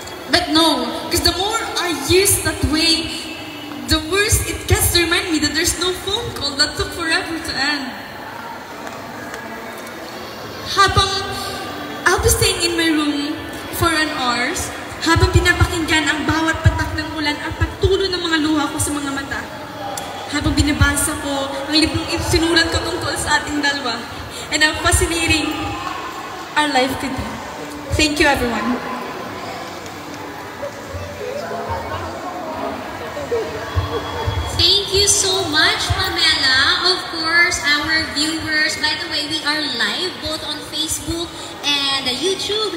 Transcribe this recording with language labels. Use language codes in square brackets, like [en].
[en] But no, because the more I use that way, the worse it gets to remind me that there's no phone call that took forever to end. [tl] Habang [en] I'll be staying in my room for an hours, [tl] habang pinapakinggan ang bawat patak ng ulan at pagtulo ng mga luha ko sa mga mata. Habang binabasa ko ang librong sinulat ko tungkol sa ating dalawa. [en] And how fascinating our life could be. Thank you, everyone. Thank you so much, Pamela. Of course, our viewers, by the way, we are live both on Facebook and YouTube.